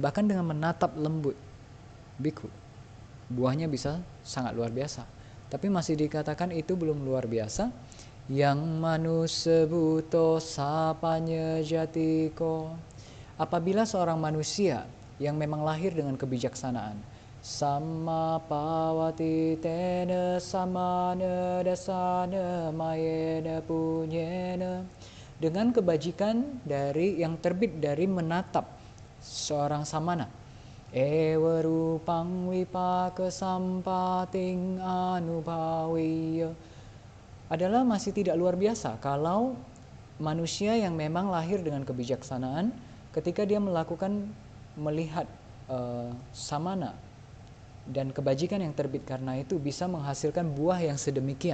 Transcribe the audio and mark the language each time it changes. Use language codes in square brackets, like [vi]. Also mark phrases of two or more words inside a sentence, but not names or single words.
[id] Bahkan dengan menatap lembut biku, buahnya bisa sangat luar biasa. Tapi masih dikatakan itu belum luar biasa. [pi] Yang manusebuto sapanya jatiko. [id] Apabila seorang manusia yang memang lahir dengan kebijaksanaan, [pi] sama pawati tena samana dasana mayena punyena, [id] dengan kebajikan dari yang terbit dari menatap seorang samana, [pi] ewa rupang wipaka sampating anubhawiya, [id] adalah masih tidak luar biasa kalau manusia yang memang lahir dengan kebijaksanaan, ketika dia melihat samana dan kebajikan yang terbit karena itu bisa menghasilkan buah yang sedemikian.